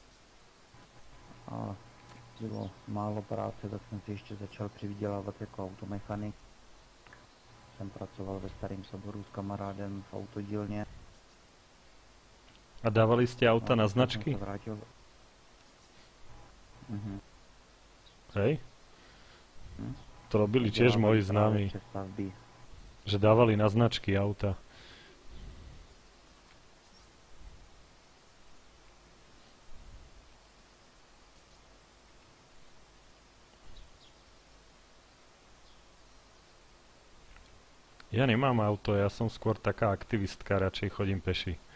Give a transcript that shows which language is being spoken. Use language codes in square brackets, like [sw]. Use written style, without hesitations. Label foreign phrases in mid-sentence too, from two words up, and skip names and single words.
[cs] A bylo málo práce, tak jsem si ještě začal přivydělávat jako automechanik. Jsem pracoval ve Starém Soboru s kamarádem v autodílně. [sk] A dávali ste auta na [cs] Jsem [sk] značky? [cs] se vrátil. [sk] Hej? Hm? To robili tiež [cs] Dělávali moji právě známi, přestavby. [sk] že dávali na značky auta. Ja nemám auto, ja som skôr taká aktivistka, radšej chodím peši.